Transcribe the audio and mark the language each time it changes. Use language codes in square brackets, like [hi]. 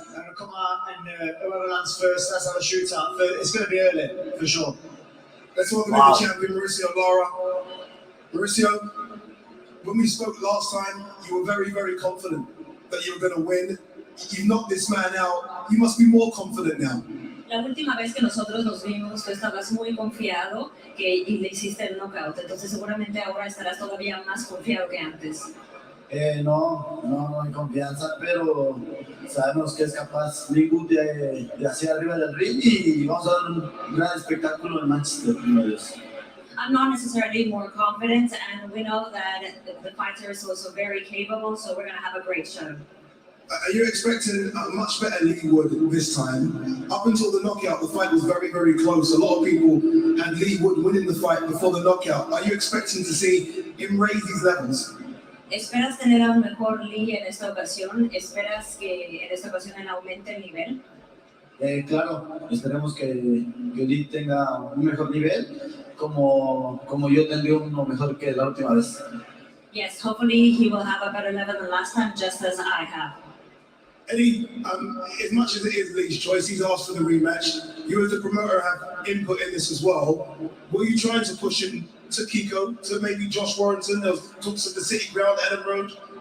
[en] I'm going to come out and whoever lands first, let's have a shootout. It's going to be early, for sure. Let's welcome in the champion, Mauricio Lara. Mauricio, when we spoke last time, you were very, very confident that you were going to win. You knocked this man out. You must be more confident now. [es] La última vez que nosotros nos vimos, tú estabas muy confiado y le hiciste el knockout. Entonces seguramente ahora estarás todavía más confiado que antes. No hay confianza, pero sabemos que es capaz Lee Wood de hacia arriba del ring y vamos a dar un gran espectáculo en Manchester, primero Dios. [en] I'm not necessarily more confident, and we know that the fighter is also very capable, so we're going to have a great show. Are you expecting a much better Lee Wood this time? Up until the knockout, the fight was very, very close. A lot of people had Lee Wood winning the fight before the knockout. Are you expecting to see him raise these levels? [es] ¿Esperas tener a un mejor Lee en esta ocasión? ¿Esperas que en esta ocasión él aumente el nivel? Claro, esperemos que Lee tenga un mejor nivel, como yo tendré uno mejor que la última vez. [en] Yes, hopefully he will have a better level than last time, just as I have. Eddie, as much as it is Lee's choice, he's asked for the rematch. You as the promoter have input in this as well. Were you trying to push him to Kiko, to maybe Josh Warrington? There was talks of the City Ground, Ellen Road.